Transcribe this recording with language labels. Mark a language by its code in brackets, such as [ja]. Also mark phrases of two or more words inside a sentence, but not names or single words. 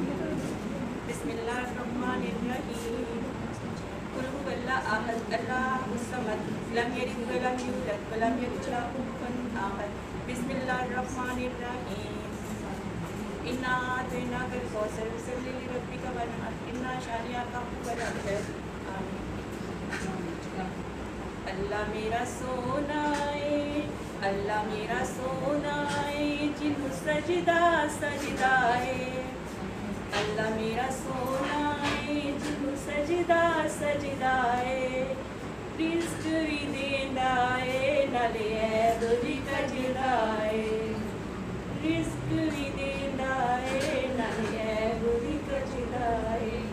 [ar] بسم الله الرحمن الرحيم قل هو الله أحد الله الصمد لم يلد ولم يولد ولم يكن له كفوا أحد. بسم الله الرحمن الرحيم إنا أعطيناك الكوثر فصل لربك وانحر إن شانئك هو الأبتر. [pa] ਅੱਲਾਹ ਮੇਰਾ ਸੋਨਾ ਹੈ, ਅੱਲਾਹ ਮੇਰਾ ਸੋਨਾ ਹੈ ਜਿਨ੍ਹੋਂ ਸਜਦਾ ਸਜਦਾ ਹੈ। ਅੱਲਾਹ ਮੇਰਾ ਸੋਨਾ ਹੈ ਜਿਨ੍ਹੋਂ ਸਜਦਾ ਸਜਦਾ ਹੈ। ਰਿਜ਼ਕ ਭੀ ਦੇਂਦਾ ਹੈ ਨਾਲੇ ਐਬ ਭੀ ਕਜਦਾ ਹੈ। ਰਿਜ਼ਕ ਭੀ ਦੇਂਦਾ ਹੈ ਨਾਲੇ ਐਬ ਭੀ ਕਜਦਾ ਹੈ।